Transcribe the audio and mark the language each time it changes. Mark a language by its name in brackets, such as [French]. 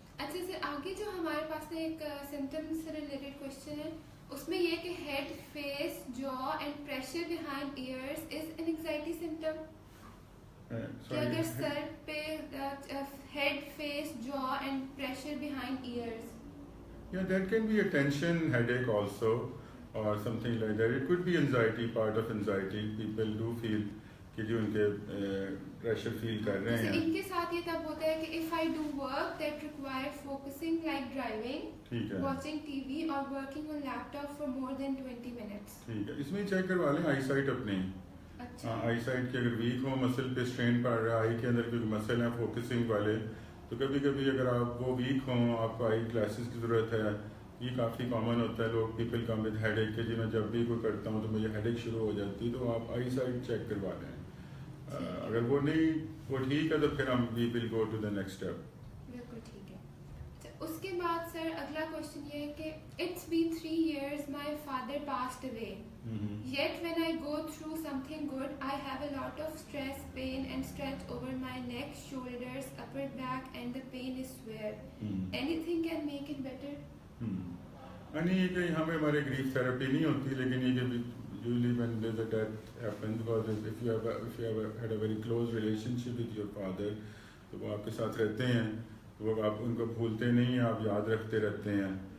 [Urdu] اچھا سر, آگے جو ہمارے پاس ایک سمٹم سے ریلیٹڈ کوشچن ہے, اس میں یہ کہ [English] Head, face, jaw and pressure behind ears is an anxiety symptom. [Urdu] کہ اگر سر پہ [English] Head, face, jaw and pressure behind ears. Yeah, that can be a tension headache also, or something like that. It could be anxiety, part of anxiety. People do feel [Urdu] کہ جو ان کے pressure feel کر رہے ہیں. ان کے ساتھ یہ تب ہوتا ہے کہ [English] if I do work that require focusing like driving, watching TV or working on laptop for more than 20 minutes. [Urdu] ٹھیک ہے, اس میں چیک کروا لیں آئی سائٹ اپنی. اچھا. آئی سائٹ کی اگر ویک ہو, مسل پہ اسٹرین پڑ رہا ہے, آئی کے اندر کوئی مسل ہیں فوکسنگ والے, تو کبھی کبھی اگر آپ وہ ویک ہوں, آپ کو آئی گلاسز کی ضرورت ہے. یہ کافی کامن ہوتا ہے, لوگ [English] people come with headache, [Urdu] کہ جی میں جب بھی کوئی کرتا ہوں تو مجھے ہیڈ ایک شروع ہو جاتی ہے, تو آپ آئی سائٹ چیک کروا لیں. اگر وہ نہیں, وہ ٹھیک ہے, تو پھر ہم [English] We will go to the next step. [Urdu] بالکل ٹھیک ہے. اس کے بعد سر اگلا کوشچن یہ ہے کہ [English] It's been 3 years my father passed away. Yet when I go through something good, I have a lot of stress, pain and stretch over my neck, shoulders, upper back and the pain is severe. Anything can make it better? [Urdu] نہیں, یہ کہ ہمیں ہمارے grief therapy نہیں ہوتی, لیکن یہ کہ [English] usually when there's a death happens, because if you have had a very close relationship with your father, [Urdu] تو وہ آپ کے ساتھ رہتے ہیں, وہ آپ ان کو بھولتے نہیں ہیں, آپ یاد رکھتے رہتے ہیں.